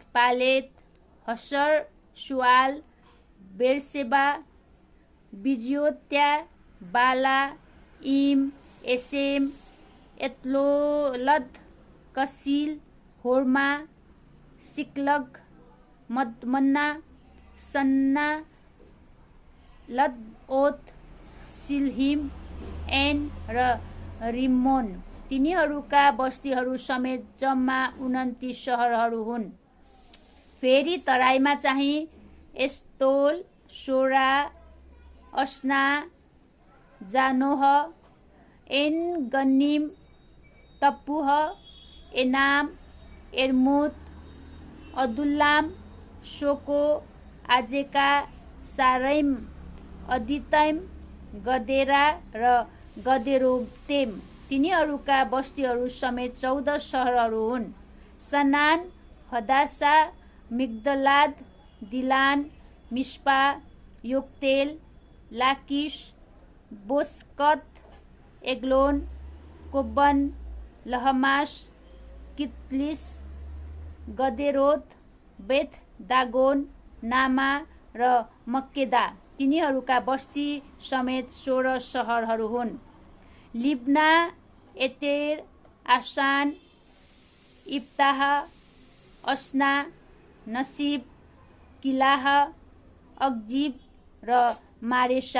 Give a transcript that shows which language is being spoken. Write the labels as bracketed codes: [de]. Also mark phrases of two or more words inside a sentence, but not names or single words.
[ne] पालेत, हसर सुआल, बेरसेबा, बिजियोत्या, बाला, इम, एसेम, एत्लोलद, कसिल, होर्मा, सिक्लग, मन्ना, सन्ना, लदओत, सिल्हिम, एन र रिम्मोन। तिनीहरूका बस्तीहरू समेत जम्मा 29 सहरहरू हुन्। फेरि तराईमा चाहिँ एस्तोल, सोरा, अस्ना, जानोह, एन गन्निम, तप्पुह, एनाम, एर्मुत, अदुल्लाम, सोको, आजेका, सारैम, अदितैम, गदेरा र गदेरोतेम। तिनीहरूका बस्तीहरू समेत 14 सहरहरू हुन्। सनान, हदासा, मिग्दलाद, दिलान, मिस्पा, योक्तेल, लाकिस, बोस्कत, एग्लोन, कोब्बन, लहमास, कितलिस, गदेरोत, बेथ दागोन, नामा र मक्केदा। तिनीहरूका बस्ती समेत 16 सहरहरू हुन्। लिब्ना, एतेर, आसान, इब्ताह, अस्ना, नसिब, किलाह, अक्जिब र मारेसा।